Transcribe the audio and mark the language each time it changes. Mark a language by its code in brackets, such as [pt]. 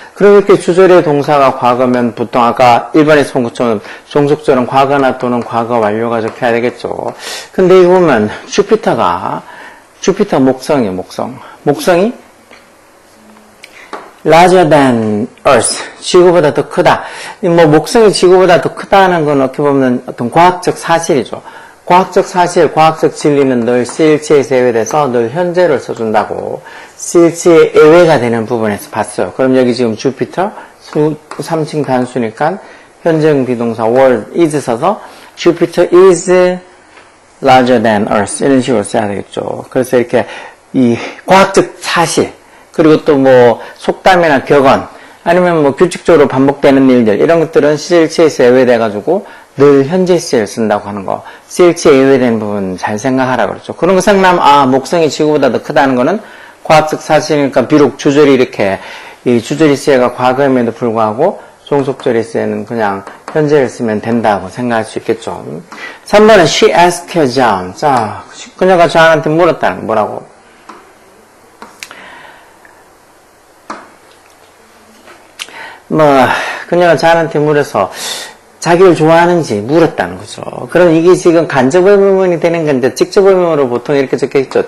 [ko] 그럼 이렇게 주절의 동사가 과거면 보통 아까 1번에서 본 것처럼 종속절은 과거나 또는 과거 완료가 적혀야 되겠죠. 근데 이거 보면 주피터 목성이에요. 목성이 [en] larger than earth. [ko] 지구보다 더 크다. 뭐, 목성이 지구보다 더 크다는 건 어떻게 보면 어떤 과학적 사실이죠. 과학적 사실, 과학적 진리는 늘 시일치에서 예외돼서 늘 현재를 써준다고. 시일치의 예외가 되는 부분에서 봤어요. 그럼 여기 지금 주피터, 3층 단수니까 현재형 비동사 [en] world is [ko] 써서 [en] Jupiter is larger than earth. [ko] 이런 식으로 써야 되겠죠. 그래서 이렇게 이 과학적 사실, 그리고 또 뭐 속담이나 격언 아니면 뭐 규칙적으로 반복되는 일들 이런 것들은 시일치에서 예외돼가지고 늘 현재 시제를 쓴다고 하는 거. 시일치에 예외된 부분 잘 생각하라 그러죠. 그런 거 생각하면 목성이 지구보다 더 크다는 거는 과학적 사실이니까 비록 주절이 이렇게 이 주절의 시제가 과거임에도 불구하고 종속절의 시제는 그냥 현재를 쓰면 된다고 생각할 수 있겠죠. 3번은 [en] she asked John. [ko] 자, 그녀가 존한테 물었다는 거 뭐라고? 그녀가 존한테 물어서 자기를 좋아하는지 물었다는 거죠. 그럼 이게 지금 간접 의문문이 되는 건데, 직접 의문으로 보통 이렇게 적혀 있죠.